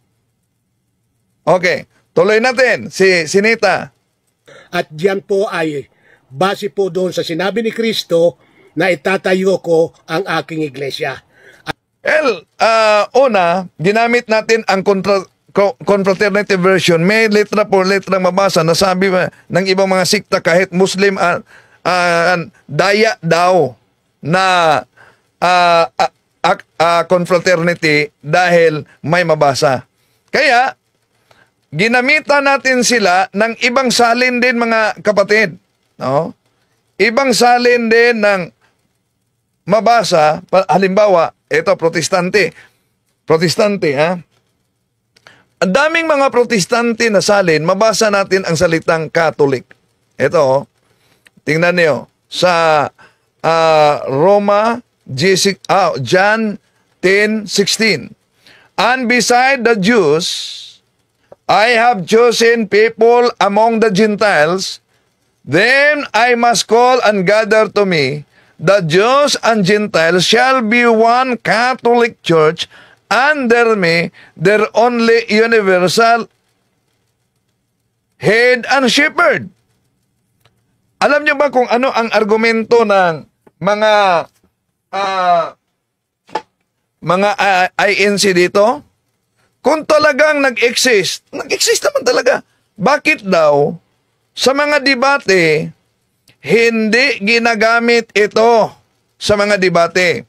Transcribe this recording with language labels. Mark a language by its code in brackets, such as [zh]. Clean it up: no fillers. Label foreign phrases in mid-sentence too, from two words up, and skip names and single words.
[tl] Okay, tuloy natin, si Sinita. At diyan po ay base po doon sa sinabi ni Kristo na itatayo ko ang aking iglesia. Una, ginamit natin ang [en] confraternity version. [tl] May [es] letra por letra [tl] mabasa na sabi ng ibang mga sikta kahit Muslim, daya daw. na confraternity dahil may mabasa. Kaya, ginamitan natin sila ng ibang salin din, mga kapatid. No? Ibang salin din ng mabasa. Halimbawa, ito, protestante. Protestante, ha? Ang daming mga protestante na salin, mabasa natin ang salitang Catholic. Ito, tingnan niyo, sa John 10:16. [en] And beside the Jews, I have chosen people among the Gentiles, then I must call and gather to me. The Jews and Gentiles shall be one Catholic Church, under me, their only universal head and shepherd. [tl] Alam niyo ba kung ano ang argumento ng mga INC dito? Kung talagang nag-exist naman talaga. Bakit daw sa mga debate hindi ginagamit ito sa mga debate?